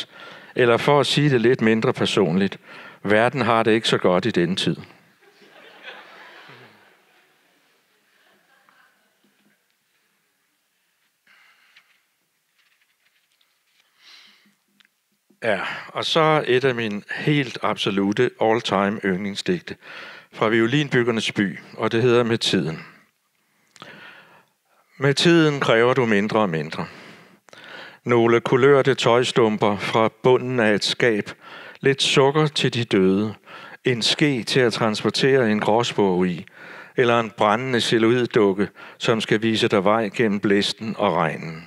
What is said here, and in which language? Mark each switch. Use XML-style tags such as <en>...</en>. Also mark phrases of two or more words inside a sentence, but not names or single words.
<da>Eller for at sige det lidt mindre personligt, verden har det ikke så godt i denne tid. Ja, og så et af mine helt absolute all-time yndlingsdigte fra Violinbyggernes by, og det hedder Med tiden. Med tiden kræver du mindre og mindre. Nogle kulørte tøjstumper fra bunden af et skab, lidt sukker til de døde, en ske til at transportere en gråsbog i, eller en brændende silhuetdukke, som skal vise dig vej gennem blæsten og regnen.</da>